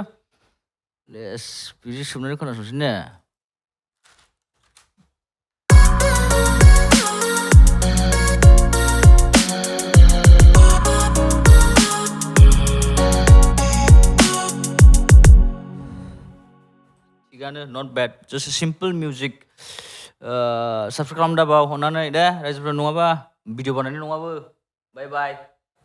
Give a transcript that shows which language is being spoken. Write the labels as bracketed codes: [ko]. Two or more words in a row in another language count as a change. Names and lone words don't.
[brx] लेट्स बिदि सोमनानै खोनासंसै ने? थिगानो, [en] not bad, just a simple music. [brx] Subscribe खालामदाबाव अननानै दे रायजोफोरा, नङाबा भिडिअ बानायनाय नङाबो [en] bye bye